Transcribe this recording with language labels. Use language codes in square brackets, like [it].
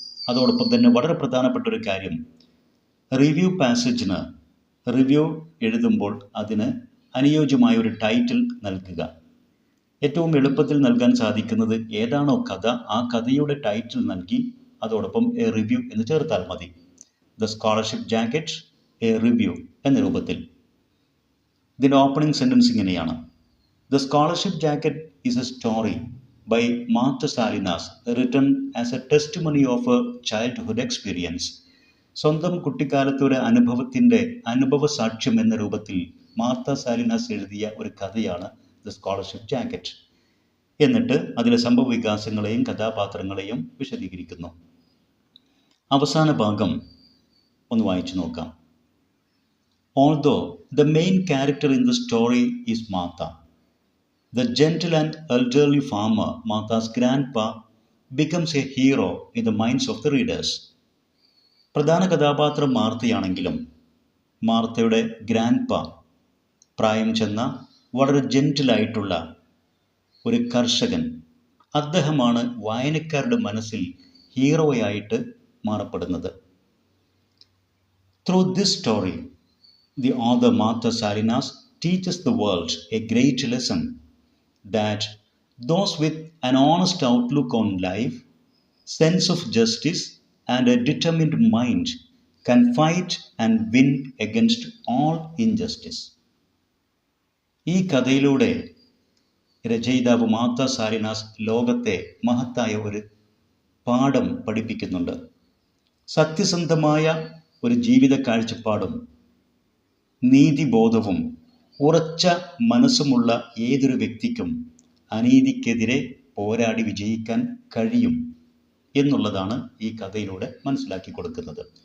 [ml] അതോടൊപ്പം തന്നെ വളരെ പ്രധാനപ്പെട്ട ഒരു കാര്യം, റിവ്യൂ പാസേജിന് റിവ്യൂ എഴുതുമ്പോൾ അതിന് അനുയോജ്യമായ ഒരു ടൈറ്റിൽ നൽകുക. ഏറ്റവും എളുപ്പത്തിൽ നൽകാൻ സാധിക്കുന്നത് ഏതാണോ കഥ, ആ കഥയുടെ ടൈറ്റിൽ നൽകി അതോടൊപ്പം എ റിവ്യൂ എന്ന് ചേർത്താൽ മതി. The scholarship jacket, A review എന്ന രൂപത്തിൽ. ഇതിൻ്റെ ഓപ്പണിംഗ് സെൻറ്റൻസ് ഇങ്ങനെയാണ്: [en] The scholarship jacket is a story by Martha Salinas, written as a testimony of a childhood experience. [ml] സ്വന്തം കുട്ടിക്കാലത്തെ ഒരു അനുഭവ സാക്ഷ്യം എന്ന രൂപത്തിൽ മാർത്ത സാലിനാസ് എഴുതിയ ഒരു കഥയാണ് ദ സ്കോളർഷിപ്പ് ജാക്കറ്റ്. എന്നിട്ട് അതിലെ സംഭവ വികാസങ്ങളെയും കഥാപാത്രങ്ങളെയും വിശദീകരിക്കുന്നു. അവസാന ഭാഗം ഒന്ന് വായിച്ചു നോക്കാം. [en] Although the main character in the story is Martha, the gentle and elderly farmer, Martha's grandpa, becomes a hero in the minds of the readers. [ml] പ്രധാന കഥാപാത്രം മാർത്തയാണെങ്കിലും മാർത്തയുടെ ഗ്രാൻഡ്പ, പ്രായം ചെന്ന വളരെ ജെന്റിലായിട്ടുള്ള ഒരു കർഷകൻ, അദ്ദേഹമാണ് വായനക്കാരുടെ മനസ്സിൽ ഹീറോയായിട്ട് മാറപ്പെടുന്നത്. [en] Through this story, the author Martha Salinas teaches the world a great lesson, that those with an honest outlook on life, sense of justice and a determined mind can fight and win against all injustice. [ml] ഈ കഥയിലൂടെ രചയിതാവ് Martha സാലിനാസ് ലോകത്തെ മഹത്തായ ഒരു പാഠം പഠിപ്പിക്കുന്നുണ്ട്. സത്യസന്ധമായ ഒരു ജീവിത കാഴ്ചപ്പാടും നീതിബോധവും ഉറച്ച മനസ്സുമുള്ള ഏതൊരു വ്യക്തിക്കും അനീതിക്കെതിരെ പോരാടി വിജയിക്കാൻ കഴിയും എന്നുള്ളതാണ് ഈ കഥയിലൂടെ മനസ്സിലാക്കി കൊടുക്കുന്നത്.